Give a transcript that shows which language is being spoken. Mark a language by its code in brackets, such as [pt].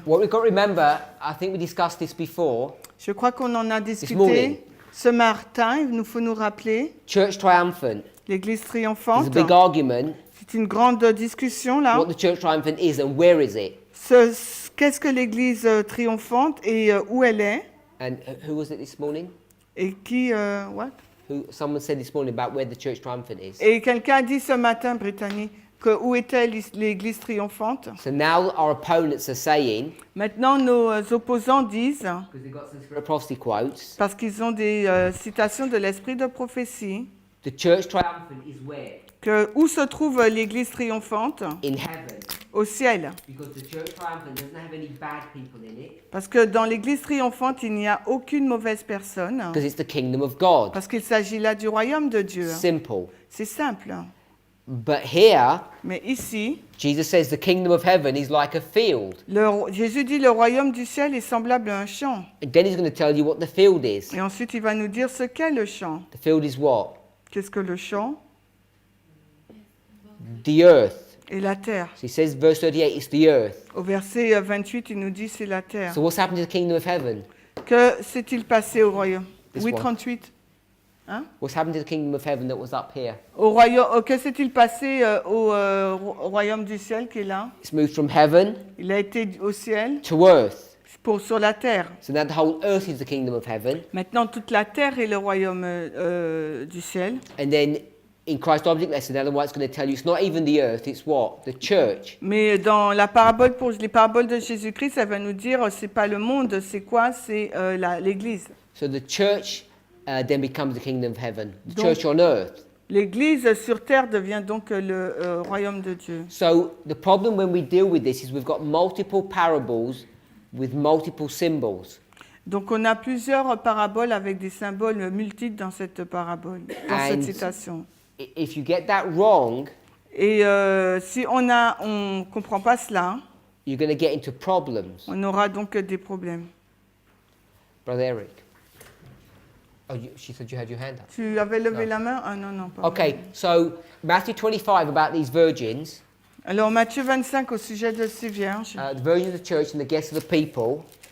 [en] What we've got to remember, I think we discussed this before, [fr] Je crois qu'on en a [en] morning. [fr] discuté ce matin, il nous faut nous rappeler. [en] church triumphant. [fr] L'Église [en] There's a [fr] triomphante, [en] big argument [fr] c'est une grande discussion là. [en] what the church triumphant is and where is it. [fr] Qu'est-ce que l'Église triomphante et où elle est? [en] And who was it this morning? [fr] Et qui, [en] what? Someone said this morning about where the church triumphant is. [fr] Et quelqu'un a dit ce matin, Brittany, que où était l'Église triomphante. [en] So now our opponents are saying, [fr] Maintenant, nos opposants disent, [en] because they've got some spirit of prophecy quotes, [fr] parce qu'ils ont des citations de l'esprit de prophétie, [en] the church triumphant is where? [fr] que où se trouve l'Église triomphante? [en] In heaven. [fr] Au ciel. [en] Because the church triumphant doesn't have any bad people in it. [fr] Parce que dans l'Église triomphante, il n'y a aucune mauvaise personne. [en] Because it's the kingdom of God. [fr] Parce qu'il s'agit là du royaume de Dieu. [en] Simple. [fr] C'est simple. [en] But here, [fr] Mais ici, [en] Jesus says the kingdom of heaven is like a field. [fr] Jésus dit le royaume du ciel est semblable à un champ. [en] And then he's going to tell you what the field is. [fr] Et ensuite, il va nous dire ce qu'est le champ. [en] The field is what? [fr] Qu'est-ce que le champ? [en] The earth. [fr] Et la terre. [en] So he says, verse 38, it's the earth. [fr] Au verset 28, il nous dit c'est la terre. [en] So what's happened to the kingdom of heaven? [fr] Que s'est-il passé au royaume? [en] This [fr] Oui, [en] one. [fr] 38. Hein? [en] What's happened to the kingdom of heaven that was up here? [fr] Au royaume, que s'est-il passé au royaume du ciel qui est là? [en] It's moved from heaven [fr] Il a été au ciel [en] to earth. [fr] sur la terre. [en] So now the whole earth is the kingdom of heaven. [fr] Maintenant, toute la terre est le royaume du ciel. [en] And then in Christ Object Lesson, Ellen White's going to tell you it's not even the earth, it's what? The church. [fr] Mais dans la parabole pour les paraboles de Jésus-Christ, ça va nous dire c'est pas le monde, c'est quoi? C'est l'Église. [en] So the church then becomes the kingdom of heaven. The [fr] Donc- [en] church on earth. [fr] L'Église sur terre devient donc le royaume de Dieu. [en] So the problem when we deal with this is we've got multiple parables with multiple symbols. [fr] Donc on a plusieurs paraboles avec des symboles multiples dans cette parabole, dans cette [en] And- [fr] citation. [en] If you get that wrong, [fr] Et si on comprend pas cela, [en] you're going to get into problems. [fr] on aura donc des problèmes. [en] Brother Eric. Oh, she said you had your hand up. [fr] Tu avais levé Non. la main? Ah non, non, pas. [en] Okay, so Matthew 25 about these virgins, [fr] Alors Matthieu 25 au sujet de ces vierges. [en] the virgins of the church and the guests of the people.